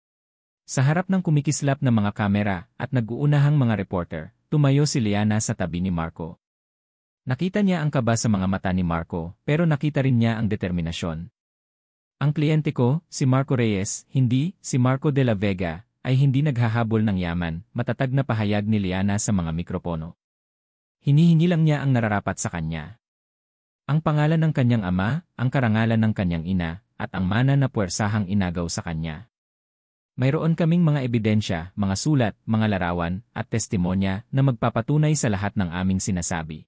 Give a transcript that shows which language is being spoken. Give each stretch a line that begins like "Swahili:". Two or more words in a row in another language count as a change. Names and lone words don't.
Filipino: Sa harap ng kumikislap na mga kamera at nag-uunahang mga reporter, tumayo si Liana sa tabi ni Marco. Nakita niya ang kaba sa mga mata ni Marco, pero nakita rin niya ang determinasyon. Ang kliyente ko, si Marco Reyes, hindi, si Marco de la Vega, ay hindi naghahabol ng yaman, matatag na pahayag ni Liana sa mga mikropono. Hinihingi lang niya ang nararapat sa kanya. Ang pangalan ng kanyang ama, ang karangalan ng kanyang ina, at ang mana na puwersahang inagaw sa kanya. Mayroon kaming mga ebidensya, mga sulat, mga larawan, at testimonya na magpapatunay sa lahat ng aming sinasabi.